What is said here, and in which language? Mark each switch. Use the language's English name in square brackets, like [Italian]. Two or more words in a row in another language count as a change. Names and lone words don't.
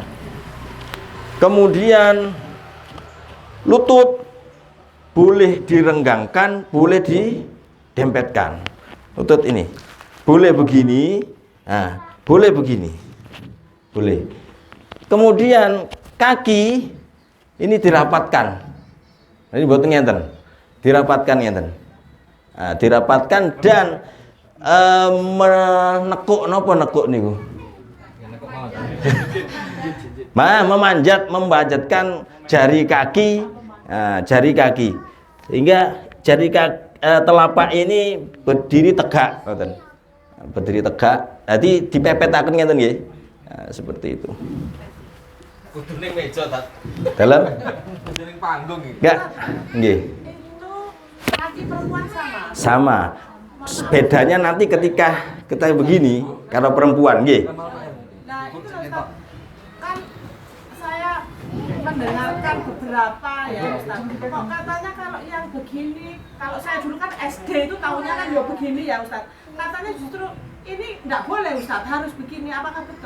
[Indonesian] Kemudian lutut boleh direnggangkan, boleh didempetkan. Lutut ini boleh begini, nah, boleh begini, boleh. Kemudian kaki ini dirapatkan. Ini buat ngenten, dirapatkan ngenten. Nah, dirapatkan dan menekuk [Javanese] napa nekuk niku. [Indonesian] Memanjatkan jari kaki, jari kaki, sehingga jari telapak ini berdiri tegak, berdiri tegak. [Javanese] Jadi dipepetaken ngeten nggih, [Indonesian] seperti itu. [Javanese] Kudu ning meja ta. [Indonesian] Dalam? [Javanese] Kudu ning panggung iki. [Indonesian] Enggak, nggih. Itu laki perempuan sama. Sama. Bedanya nanti ketika kita begini, kalau perempuan, nggih. Nah itu loh Ustaz, kan saya mendengarkan beberapa ya Ustaz, kok katanya kalau yang begini, kalau saya dulu kan SD itu tahunya kan ya begini ya Ustaz, katanya justru ini enggak boleh Ustaz, harus begini, apakah betul?